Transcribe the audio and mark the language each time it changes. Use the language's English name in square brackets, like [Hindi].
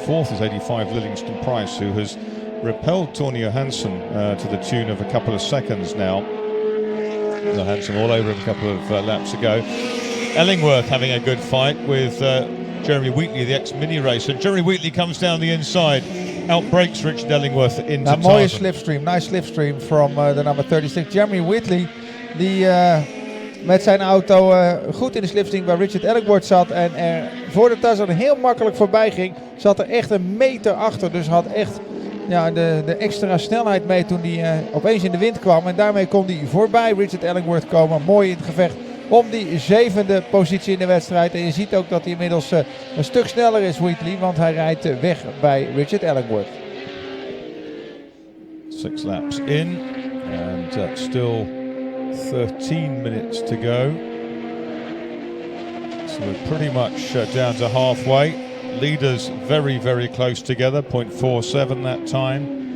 [English] Fourth is 85 Livingston Price, who has repelled Tony Johansson to the tune of a couple of seconds now. Johansson all over him a couple of laps ago. Ellingworth having a good fight with Jeremy Wheatley, the ex-mini racer. Jeremy Wheatley comes down the inside, outbreaks Richard Ellingworth into [Dutch] Een mooie slipstream, [English] nice slipstream from the number 36. [Dutch] Jeremy Wheatley, die met zijn auto goed in de slipstream waar Richard Ellingworth zat en er voor de Tarzan heel makkelijk voorbij ging. Zat er echt een meter achter, dus had echt de extra snelheid mee toen hij opeens in de wind kwam. En daarmee kon hij voorbij Richard Ellingworth komen. Mooi in het gevecht om die 7e positie in de wedstrijd. En je ziet ook dat hij inmiddels een stuk sneller is, Wheatley, want hij rijdt weg bij Richard Ellingworth. [English] 6 laps in and still 13 minutes to go. So we're pretty much down to halfway. Leaders very, very close together, 0.47 that time.